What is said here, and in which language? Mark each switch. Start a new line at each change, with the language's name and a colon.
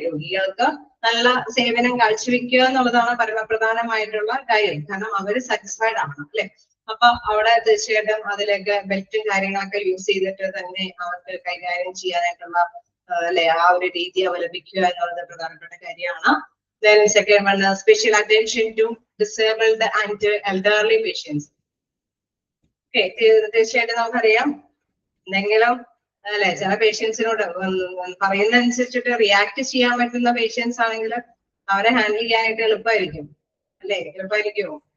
Malayalam: രോഗികൾക്ക് നല്ല സേവനം കാഴ്ചവെക്കുക എന്നുള്ളതാണ് പരമപ്രധാനമായിട്ടുള്ള കാര്യം. കാരണം അവര് സാറ്റിസ്ഫൈഡ് ആണ് അല്ലെ. അപ്പൊ അവിടെ തീർച്ചയായിട്ടും അതിലേക്ക് ബെൽറ്റും കാര്യങ്ങളൊക്കെ യൂസ് ചെയ്തിട്ട് തന്നെ അവർക്ക് കൈകാര്യം ചെയ്യാനായിട്ടുള്ള അല്ലെ ആ ഒരു രീതി അവലംബിക്കുക എന്നുള്ളത് പ്രധാനപ്പെട്ട കാര്യമാണ്.
English: Then second one, special attention to disabled and elderly patients.
Malayalam: Okay, തീർച്ചയായിട്ടും നമുക്കറിയാം എന്തെങ്കിലും അല്ലെ ചില പേഷ്യൻസിനോട് പറയുന്നതനുസരിച്ചിട്ട് റിയാക്ട് ചെയ്യാൻ പറ്റുന്ന പേഷ്യൻസ് ആണെങ്കിൽ അവരെ ഹാൻഡിൽ ചെയ്യാനായിട്ട് എളുപ്പമായിരിക്കും അല്ലെ. എളുപ്പമായിരിക്കുമോ?